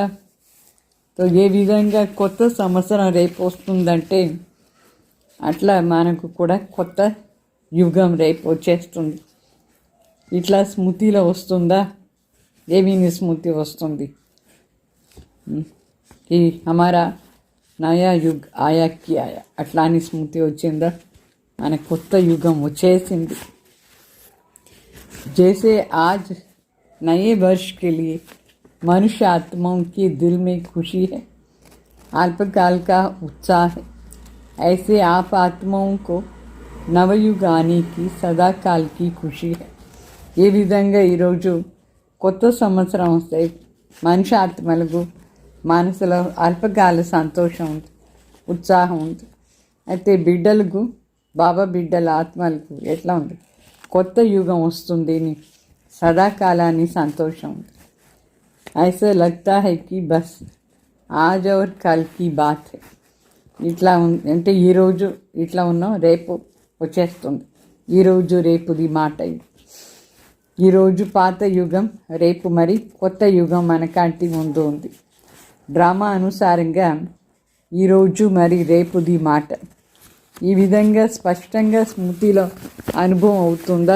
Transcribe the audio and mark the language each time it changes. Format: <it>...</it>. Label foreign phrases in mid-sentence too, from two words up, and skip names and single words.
<te>ఏ విధంగా కొత్త సంవత్సరం రేపు వస్తుందంటే అట్లా మనకు కూడా కొత్త యుగం రేపు వచ్చేస్తుంది. ఇట్లా స్మృతిలో వస్తుందా? ఏమీ స్మృతి వస్తుంది?</te> <hi>ఈ हमारा नया युग आया कि आया</hi> <te>అట్లా అని స్మృతి వచ్చిందా? మన కొత్త యుగం వచ్చేసింది.</te> <hi>जैसे आज नए वर्ष के लिए मनुष्य आत्माओं के दिल में खुशी है, अल्पकाल का उत्साह है, ऐसे आप आत्माओं को नवयुग आने की सदा काल की खुशी है.</hi> <te>ये విధంగా ఈరోజు కొత్త సంవత్సరం వస్తే మనిషి ఆత్మలకు మనసులో అల్పకాల సంతోషం ఉంది, ఉత్సాహం ఉంది. అయితే బిడ్డలకు బాబా బిడ్డల ఆత్మలకు ఎట్లా ఉంది? కొత్త యుగం వస్తుంది అని సదాకాలాన్ని సంతోషం ఉంది.</te> <hi>ऐसा लगता है कि बस आज और कल की बात है.</hi> <te>ఇట్లా అంటే ఈరోజు ఇట్లా ఉన్నాం, రేపు వచ్చేస్తుంది. ఈరోజు రేపుది మాట ఇది. ఈరోజు పాత యుగం, రేపు మరి కొత్త యుగం మన కంటి ముందు ఉంది. డ్రామా అనుసారంగా ఈరోజు మరి రేపుది మాట ఈ విధంగా స్పష్టంగా స్మృతిలో అనుభవం అవుతుందా?</te>